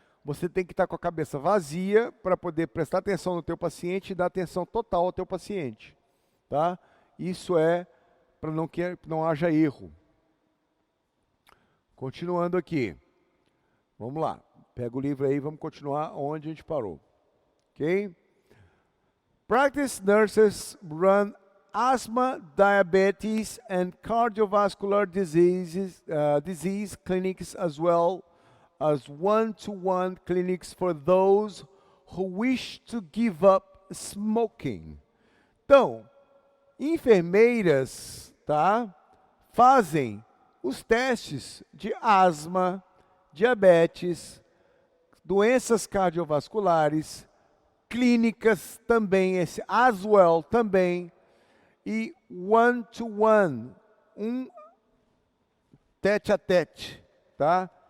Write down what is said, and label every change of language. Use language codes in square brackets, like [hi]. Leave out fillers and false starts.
[pt] Você tem que estar com a cabeça vazia para poder prestar atenção no teu paciente e dar atenção total ao teu paciente, tá? Isso é para que não haja erro. Continuando aqui. Vamos lá. Pega o livro aí, vamos continuar onde a gente parou. Ok? [en] Practice nurses run asthma, diabetes, and cardiovascular disease clinics, as well as one-to-one clinics for those who wish to give up smoking. [pt] Então, enfermeiras, tá, fazem os testes de asma, diabetes, doenças cardiovasculares, clínicas também, esse as well também, e one-to-one, tete a tete, tá?